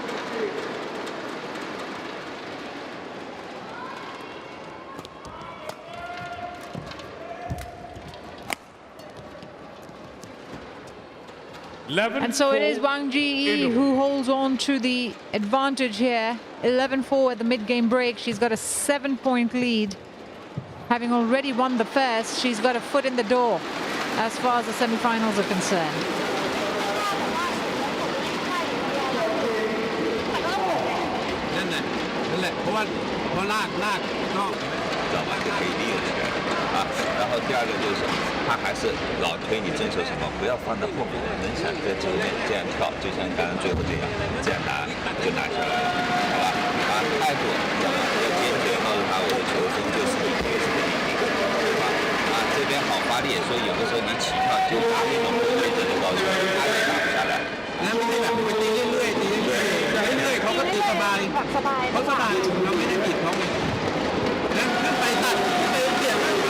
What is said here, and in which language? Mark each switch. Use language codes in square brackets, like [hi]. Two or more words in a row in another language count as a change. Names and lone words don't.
[en] And so it is Wang Zhi who holds on to the advantage here. 11-4 at the mid-game break. She's got a 7-point lead. Having already won the first, she's got a foot in the door as far as the semi-finals are concerned. [zh] 然后第二个就是他还是老推你正手什么，不要放在后面，能想在前面这样跳，就像刚刚最后这样，这样拿就拿下来了，好吧？把态度要坚决告诉他，我的球风就是你这个是你一个，对吧？啊，这边好发力，所以有的时候你起跳就拿那种不对的高球，他也打不下来。 [th] แล้วไม่ได้แบบไปตีเรื่อยๆตีเรื่อยๆเขาก็ตีสบายเขาสบายเราไม่ได้บีบเขาแล้วขึ้นไปตัดขึ้นไปเปลี่ยน